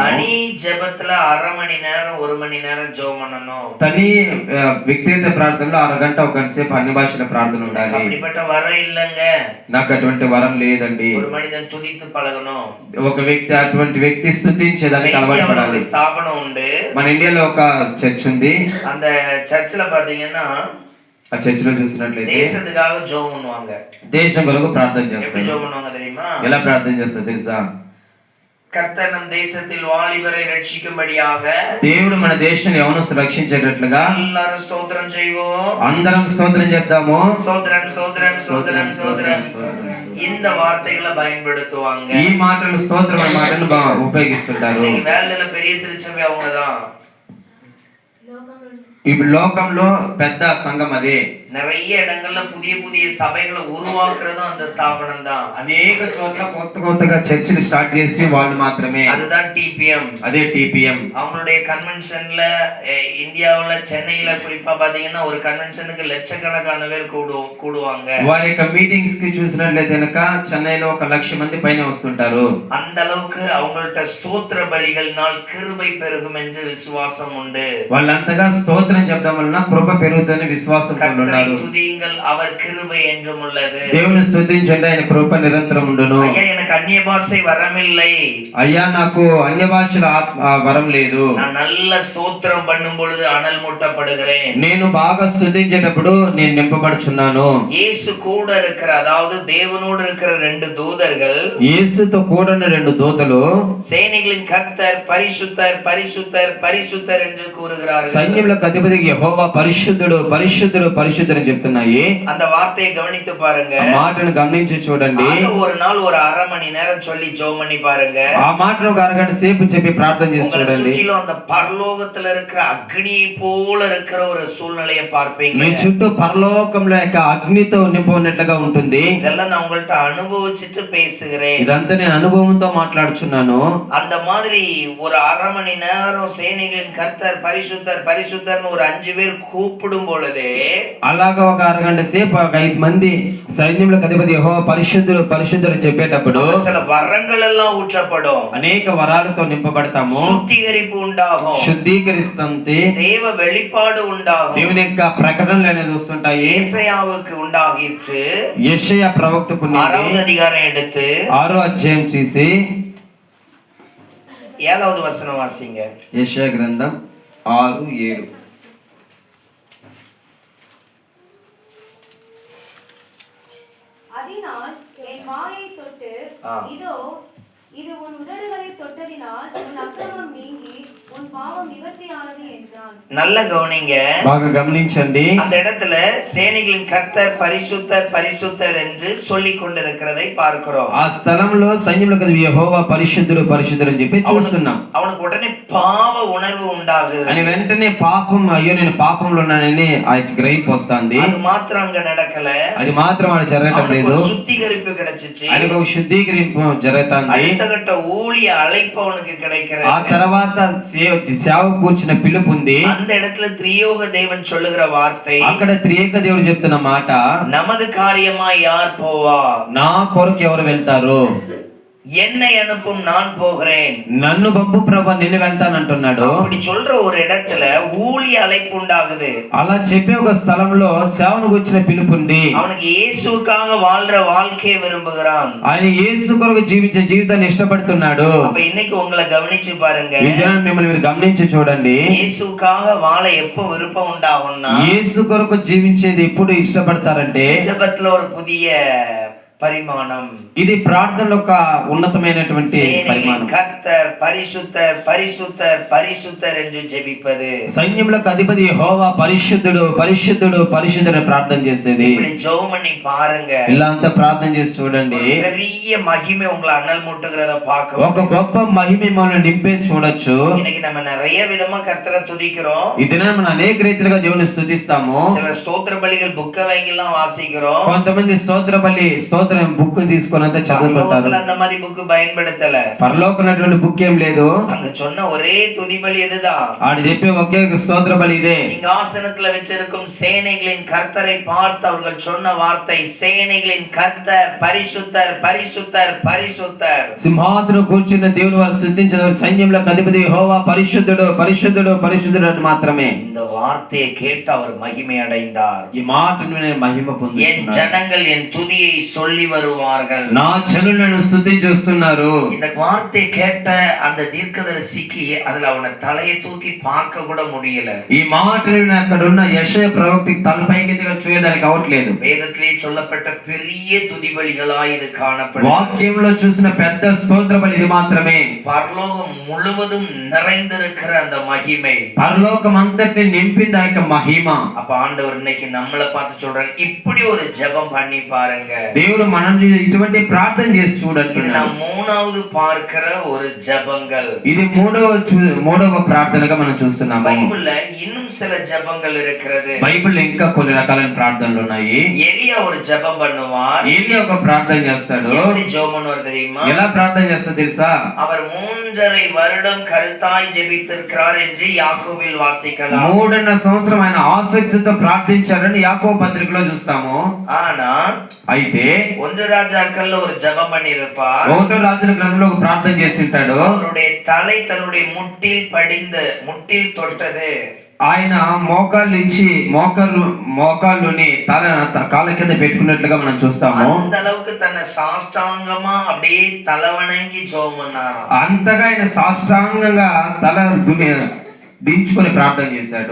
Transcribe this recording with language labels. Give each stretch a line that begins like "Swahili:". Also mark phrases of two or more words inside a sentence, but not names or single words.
Tamil: தனி ஜெபத்துல 1/2 மணி நேரம் 1 மணி நேரம் ஜெபம் பண்ணணும்.
Telugu: తని వ్యక్తిగత ప్రార్థనలో అరగంట ఒక గంట సేపు అన్ని భాషల ప్రార్థన ఉండాలి.
Tamil: அப்படிப்பட்ட வரம் இல்லங்க.
Telugu: నాకు అటువంటి వరం లేదండి.
Tamil: ஒரு மனிதன் துதித்து பழகணும்.
Telugu: ఒక వ్యక్తి అటువంటి వ్యక్తి స్తుతించేదానికి అలవాటు పడాలి. స్థాపనం ఉంది. మన ఇండియాలో ఒక చర్చ్ ఉంది.
Tamil: அந்த சர்ச்சில் பாத்தீங்கன்னா
Telugu: ఆ చర్చ్ లో చూసినట్లయితే
Tamil: దేశத்துக்காக ஜெபம் பண்ணுவாங்க.
Telugu: దేశం కొరకు ప్రార్థన
Tamil: எப்படி
Telugu: చేస్తారు.
Tamil: ஜெபம் பண்ணுவாங்க தெரியுமா?
Telugu: ఎలా ప్రార్థన చేస్తారు తెలుసా?
Tamil: கர்த்தர் நம் தேசத்தில் வாலிபரை ரட்சிக்கும்படியாக
Telugu: దేవుడు మన దేశాన్ని యవనస్తులను రక్షించేటట్లుగా
Tamil: எல்லாரும் ஸ்தோத்திரம் செய்வோம்.
Telugu: అందరం స్తోత్రం చేద్దాము.
Tamil: ஸ்தோத்திரம் ஸ்தோத்திரம் ஸ்தோத்திரம் ஸ்தோத்திரம் இந்த வார்த்தைகளை பயன்படுத்துவாங்க.
Telugu: ఈ మాటలు స్తోత్రం అనే మాటను ఉపయోగిస్తుంటారు.
Tamil: இன்னைக்கு வேலையில பெரிய திருச்சபை அவங்கதான்.
Telugu: ఇప్పుడు లోకంలో పెద్ద సంఘం అదే.
Tamil: நிறைய இடங்கள்ல புதிய புதிய சபைகளை உருவாக்குறதும் அந்த ஸ்தாபனம் தான்.
Telugu: అనేక చోట్ల కొత్తగా చర్చిలు స్టార్ట్ చేసి వాళ్ళు మాత్రమే.
Tamil: அதுதான் TPM.
Telugu: అదే TPM.
Tamil: அவங்களுடைய கன்வென்ஷன்ல இந்தியாவுல சென்னையில குறிப்பா பாத்தீங்கன்னா ஒரு கன்வென்ஷனுக்கு லட்சக்கணக்கான பேர் கூடுவாங்க.
Telugu: వారి యొక్క మీటింగ్స్ కి చూసినట్లయితే కనుక చెన్నైలో 1,00,000 మంది పైన వస్తుంటారు.
Tamil: அந்த அளவுக்கு அவங்கள்ட்ட ஸ்தோத்திர பலிகளினால் கிருபை பெருகும் என்று விசுவாசம் உண்டு.
Telugu: వాళ్ళంతగా స్తోత్రం చెప్పడం వలన కృప పెరుగుతుందని విశ్వాసంతో ఉన్నారు.
Tamil: துதியுங்கள் அவர் கிருபை என்றும் உள்ளது.
Telugu: దేవుని స్తుతించండి, ఆయన కృప నిరంతరం ఉండును.
Tamil: ஐயா எனக்கு அந்நிய பாஷை வரமில்லை.
Telugu: అయ్యా నాకు అన్య భాషల వరం లేదు.
Tamil: நான் நல்ல ஸ்தோத்திரம் பண்ணும் பொழுது அனல் மூட்டப்படுகிறேன்.
Telugu: నేను బాగా స్తుతించేటప్పుడు నేను నింపబడుచున్నాను.
Tamil: இயேசு கூட இருக்கிற அதாவது தேவனோடு இருக்கிற 2 தூதர்கள்
Telugu: యేసుతో కూడిన 2 దూతలు
Tamil: சேனைகளின் கர்த்தர் பரிசுத்தர் பரிசுத்தர் பரிசுத்தர் என்று கூறுகிறார்கள்.
Telugu: సైన్యములకు అధిపతి యెహోవా పరిశుద్ధుడు పరిశుద్ధుడు పరిశుద్ధుడు అని చెప్తున్నాయి.
Tamil: அந்த வார்த்தையை கவனித்து பாருங்க.
Telugu: ఆ మాటను గమనించి చూడండి.
Tamil: ஒரு நாள் ஒரு 1/2 மணி நேரம் சொல்லி ஜெபம் பண்ணி பாருங்க.
Telugu: ఆ మాటను ఒక అరగంట సేపు చెప్పి ప్రార్థన చేసి చూడండి.
Tamil: சுற்றிலும் அந்த பரலோகத்துல இருக்கிற அக்னியை போல இருக்கிற ஒரு சூழ்நிலையை பார்ப்பீங்க.
Telugu: మీ చుట్టూ పరలోకంలో యొక్క అగ్నితో నింపబడినట్లుగా ఉంటుంది.
Tamil: இதெல்லாம் நான் உங்கள்ட்ட அனுபவிச்சுட்டு பேசுகிறேன்.
Telugu: ఇదంతా నేను అనుభవంతో మాట్లాడుచున్నాను.
Tamil: அந்த மாதிரி ஒரு 1/2 மணி நேரம் சேனைகளின் கர்த்தர் பரிசுத்தர் பரிசுத்தர்னு ஒரு 5 பேர் கூப்பிடும் பொழுதே
Telugu: అలాగా ఒక అరగంట సేపు ఒక 5 మంది సైన్యములకు అధిపతి యెహోవా పరిశుద్ధుడు పరిశుద్ధుడు అని చెప్పేటప్పుడు
Tamil: சில வரங்கள் எல்லாம் ஊற்றப்படும்.
Telugu: అనేక వరాలతో నింపబడతాము.
Tamil: சுத்திகரிப்பு உண்டாகும்.
Telugu: శుద్ధీకరిస్తుంది.
Tamil: தேவ வெளிப்பாடு உண்டாகும்.
Telugu: దేవుని యొక్క ప్రకటనలు అనేది వస్తుంటాయి.
Tamil: ஏசாயாவுக்கு உண்டாகிற்று.
Telugu: యెషయా ప్రవక్తకు
Tamil: 6வது அதிகாரம் எடுத்து
Telugu: 6వ అధ్యాయం చేసి
Tamil: 7வது வசனம் வாசிங்க.
Telugu: యెషయా గ్రంథం 6:7.
Tamil: அதனால் என் மாயை தொட்டு இதோ இது உன் உதடுகளை தொட்டதினால் உன் அக்கிரமம் நீங்கி உன் பாவம் நிவர்த்தியானது என்றான். நல்ல கவனிங்க.
Telugu: బాగా గమనించండి.
Tamil: அந்த இடத்துல சேனைகளின் கர்த்தர் பரிசுத்தர் பரிசுத்தர் என்று சொல்லிக் கொண்டிருக்கிறதை பார்க்கிறோம்.
Telugu: ఆ స్థలంలో సైన్యములకు అధిపతి యెహోవా పరిశుద్ధుడు పరిశుద్ధుడు అని చెప్పి చూస్తున్నాం.
Tamil: அவனுக்கு உடனே பாவ உணர்வு உண்டாகுது.
Telugu: అని వెంటనే పాపం, అయ్యో నేను పాపంలో ఉన్నానని ఆ గ్రహింపు వస్తుంది.
Tamil: அது மாத்திரம் అங்க நடக்கல.
Telugu: అది మాత్రం అది జరగటం లేదు.
Tamil: சுத்திகரிப்பு கிடைச்சிச்சு.
Telugu: ఆయనకు ఒక శుద్ధీకరింపు జరుగుతుంది.
Tamil: அடுத்த கட்ட ஊழிய அழைப்பு அவனுக்கு கிடைக்கிறது.
Telugu: ఆ తర్వాత సేవ కూర్చున్న పిలుపు ఉంది.
Tamil: அந்த இடத்துல திரியோக தேவன் சொல்லுகிற வார்த்தை,
Telugu: అక్కడ త్రియేక దేవుడు చెప్తున్న మాట,
Tamil: நமது காரியமா யார் போவா?
Telugu: నా కొరకు ఎవరు వెళ్తారు?
Tamil: என்னை அனுப்பும் நான் போகிறேன்.
Telugu: నన్ను పంపు ప్రభు, నేను వెళ్తానంటున్నాడు.
Tamil: அப்படி சொல்ற ஒரு இடத்துல ஊழிய அழைப்பு உண்டாகுது.
Telugu: అలా చెప్పే ఒక స్థలంలో సేవను కూర్చున్న పిలుపు ఉంది.
Tamil: அவனுக்கு இயேசுவுக்காக வாழ்ற வாழ்க்கையை விரும்புகிறான்.
Telugu: ఆయన యేసు కొరకు జీవించే జీవితాన్ని ఇష్టపడుతున్నాడు.
Tamil: அப்ப இன்னைக்கு உங்களை கவனிச்சு பாருங்க.
Telugu: ఈ దినాన్ని మిమ్మల్ని మీరు గమనించి చూడండి.
Tamil: இயேசுவுக்காக வாழ எப்ப விருப்பம் உண்டாகும்னா,
Telugu: యేసు కొరకు జీవించేది ఎప్పుడు ఇష్టపడతారంటే
Tamil: ஜெபத்துல ஒரு புதிய పరిమాణం.
Telugu: ఇది ప్రార్థనలో ఒక ఉన్నతమైనటువంటి
Tamil: சேனைகளின்
Telugu: పరిమాణం.
Tamil: கர்த்தர் பரிசுத்தர் பரிசுத்தர் பரிசுத்தர் என்று ஜெபிப்பது.
Telugu: సైన్యములకు అధిపతి యెహోవా పరిశుద్ధుడు పరిశుద్ధుడు పరిశుద్ధుడు ప్రార్థన చేసేది.
Tamil: இப்படி ஜெபம் பண்ணி பாருங்க.
Telugu: ఇలా అంతా ప్రార్థన చేసి చూడండి.
Tamil: பெரிய மகிமை உங்களை அனல் மூட்டுகிறத பார்க்க.
Telugu: ఒక గొప్ప మహిమ మనల్ని నింపే చూడొచ్చు.
Tamil: இன்னைக்கு நம்ம நிறைய విధமா கர்த்தரை துதிக்கிறோம்.
Telugu: ఈ దినాన మనం అనేక రీతిలుగా దేవుని స్తుతిస్తాము.
Tamil: சில ஸ்தோத்திர பலிகள் புக்க வாங்கிலாம் வாசிக்கிறோம்.
Telugu: కొంతమంది స్తోత్ర బలి స్తోత్రం బుక్ తీసుకొని అంతా చదువుతుంటారు.
Tamil: அந்த மாதிரி புக் பயன்படுத்தல.
Telugu: పరలోకమైనటువంటి బుక్ ఏం లేదు.
Tamil: அங்க சொன்ன ஒரே துதி பலி இதுதான்.
Telugu: ఆడు చెప్పే ఒకే స్తోత్ర బలి ఇదే.
Tamil: சிங்காசனத்துல வச்சிருக்கும் சேனைகளின் கர்த்தரை பார்த்து அவர்கள் சொன்ன வார்த்தை சேனைகளின் கர்த்தர் பரிசுத்தர் பரிசுத்தர் பரிசுத்தர்.
Telugu: సింహాసనం కూర్చున్న దేవుని వారు స్తుతించే సైన్యములకు అధిపతి యెహోవా పరిశుద్ధుడు పరిశుద్ధుడు పరిశుద్ధుడు అని మాత్రమే.
Tamil: இந்த வார்த்தையை கேட்டு அவர் மகிமை அடைந்தார்.
Telugu: ఈ మాటను నేను మహిమ
Tamil: என்
Telugu: పొందుతున్నాను.
Tamil: ஜனங்கள் என் துதியை சொல்லி வருவார்கள்.
Telugu: నా జనులు నన్ను స్తుతించుస్తున్నారు.
Tamil: இந்த வார்த்தையை கேட்ட அந்த தீர்க்கதரிசிக்கு அதுல அவன தலையை தூக்கி பார்க்க கூட முடியல.
Telugu: ఈ మాటను అక్కడ ఉన్న యెషయా ప్రవక్తకి తలపైకి చూయడానికి అవట్లేదు.
Tamil: வேதத்திலே சொல்லப்பட்ட பெரிய துதி பலிகளாய் இது காணப்படும்.
Telugu: వాక్యంలో చూసిన పెద్ద స్తోత్ర బలి ఇది మాత్రమే.
Tamil: பரலோகம் முழுவதும் நிறைந்திருக்கிற அந்த மகிமை.
Telugu: పరలోకం అంతటిని నింపింది ఆ యొక్క మహిమ.
Tamil: அப்ப ஆண்டவர் இன்னைக்கு நம்மள பார்த்து சொல்றாரு, இப்படி ஒரு ஜெபம் பண்ணி பாருங்க.
Telugu: దేవుడు మనం ఇటువంటి ప్రార్థన చేసి చూడండి.
Tamil: இது நான் மூணாவது பார்க்கிற ஒரு ஜெபங்கள்.
Telugu: ఇది మూడవ ప్రార్థనగా మనం చూస్తున్నాము.
Tamil: பைபிள்ல இன்னும் சில ஜெபங்கள் இருக்கிறது.
Telugu: బైబిల్లో ఇంకా కొన్ని రకాలైన ప్రార్థనలు ఉన్నాయి.
Tamil: எலியா ஒரு ஜெபம் பண்ணுவார்.
Telugu: ఏలియా ఒక ప్రార్థన చేస్తాడు.
Tamil: எப்படி ஜெபம் பண்ணுவார் தெரியுமா?
Telugu: ఎలా ప్రార్థన చేస్తాడో తెలుసా?
Tamil: அவர் 3.5 வருடம் கருத்தாய் ஜெபித்திருக்கிறார் என்று யாக்கோபில் வாசிக்கலாம்.
Telugu: 3.5 సంవత్సరం ఆయన ఆసక్తితో ప్రార్థించాడని యాకోబు పత్రికలో చూస్తాము.
Tamil: ஆனா
Telugu: అయితే
Tamil: 1 ராஜாக்கள்ல ஒரு ஜெபம் பண்ணியிருப்பார்.
Telugu: 1 రాజుల గ్రంథంలో ఒక ప్రార్థన చేసి ఉంటాడు.
Tamil: அவருடைய தலை தன்னுடைய முட்டில் தொட்டது.
Telugu: ఆయన మోకాళ్ళు ఇచ్చి మోకాళ్ళుని తల కాళ్ళ కింద పెట్టుకున్నట్లుగా మనం చూస్తాము.
Tamil: அந்த அளவுக்கு தன்னை சாஷ்டாங்கமா அப்படியே தலவணங்கி ஜெபம் பண்ணாராம்.
Telugu: అంతగా ఆయన సాష్టాంగంగా తల దించుకొని ప్రార్థన చేశాడు.